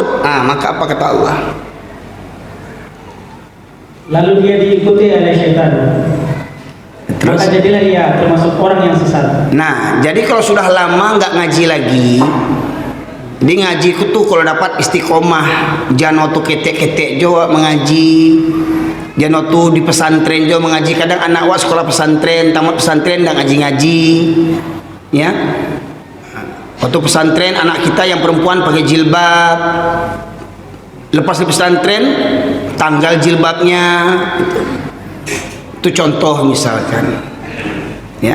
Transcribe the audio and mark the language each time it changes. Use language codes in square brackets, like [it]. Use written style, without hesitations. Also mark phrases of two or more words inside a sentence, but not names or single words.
[id] Maka apa kata Allah? Lalu dia diikuti oleh syaitan. Terus? Maka jadilah ia termasuk orang yang sesat. Nah, jadi kalau sudah lama nggak ngaji lagi, Jadi ngaji ku tuh kalau dapat istiqomah, jangan waktu ketek-ketek jo mengaji, jangan waktu di pesantren jo mengaji. Kadang anak wa sekolah pesantren, tamat pesantren dan ngaji-ngaji, ya. Waktu pesantren anak kita yang perempuan pakai jilbab, lepas di pesantren tanggal jilbabnya, itu contoh misalkan, ya.